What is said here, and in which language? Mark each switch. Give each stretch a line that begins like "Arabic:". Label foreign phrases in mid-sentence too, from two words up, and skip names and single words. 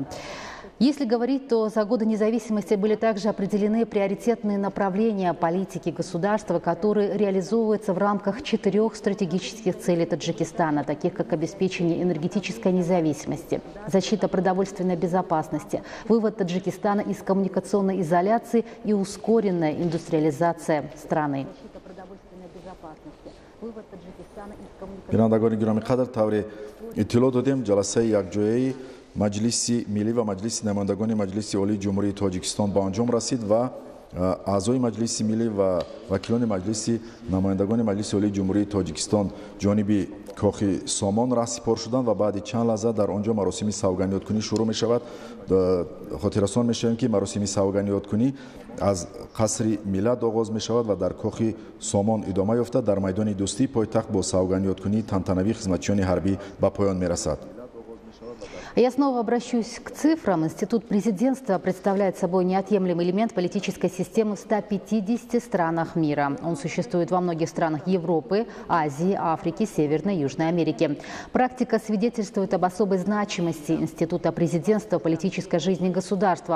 Russian: Если говорить, то за годы независимости были также определены приоритетные направления политики государства, которые реализовываются в рамках 4 стратегических целей Таджикистана, таких как обеспечение энергетической независимости, защита продовольственной безопасности, вывод Таджикистана из коммуникационной изоляции и ускоренная индустриализация страны.
Tajik: бинандагони гироми қадр, тавре иттилоъ додем ҷаласаи якҷояи маҷлиси миллӣ ва маҷлиси намояндагони маҷлиси олии ҷумҳурии Тоҷикистон ба анҷом расид ва аъзои маҷлиси миллӣ ва вакилони маҷлиси намояндагони маҷлиси олии ҷумҳурии Тоҷикистон ҷониби кохи Сомон раҳсипор шуданд ва баъди чанд лаҳза дар он ҷо маросими савганиёткунӣ шурӯъ мешавад. хотиррасон мешавем, ки маросими савганиёткунӣ аз қасри миллат оғоз мешавад ва дар кохи Сомон идома ёфта дар майдони Дӯстӣ пойтахт бо савганиёткунии тантанавии хизматчиёни ҳарбӣ ба поён мерасад.
Russian: Я снова обращусь к цифрам. Институт президентства представляет собой неотъемлемый элемент политической системы в 150 странах мира. Он существует во многих странах Европы, Азии, Африки, Северной и Южной Америки. Практика свидетельствует об особой значимости института президентства в политической жизни государства.